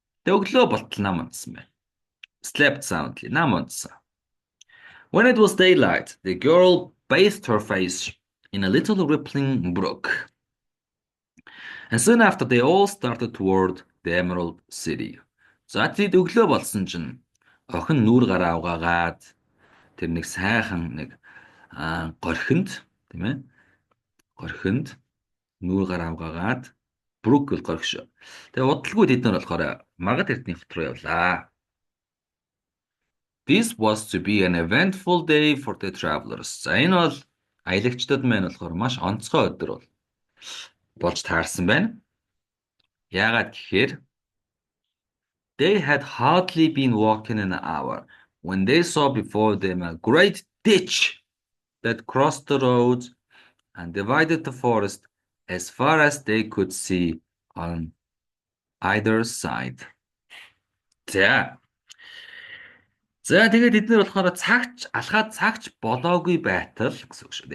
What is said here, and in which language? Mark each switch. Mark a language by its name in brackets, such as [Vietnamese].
[Mongolian] Тэг өглөө болтол нам унтсан байна. [English] Slept soundly. [Mongolian] Нам унтсан. [English] When it was daylight, the girl bathed her face in a little rippling brook. And soon after they all started toward the Emerald City. [Mongolian] За тэд өглөө болсон чинь охин нүүр гараа угаагаад тэр нэг сайхан нэг горхинд тийм ээ горхинд нүүр гараа угаагаад Брук гэл горхиш. Тэгээ удалгүй тэд нар болохоор Магад эрдний хот руу явлаа. [English] This was to be an eventful day for the travelers. [Mongolian] За энэ бол аялагчдад маань болохоор маш онцгой өдөр болж таарсан байна. Яагаад гэхээр [English] they had hardly been walking an hour when they saw before them a great ditch that crossed the road and divided the forest as far as they could see on either side. [Mongolian] За тэгээд эдгээр болохоор алхаад цагч болоогүй байтал гэсэн үг шүү.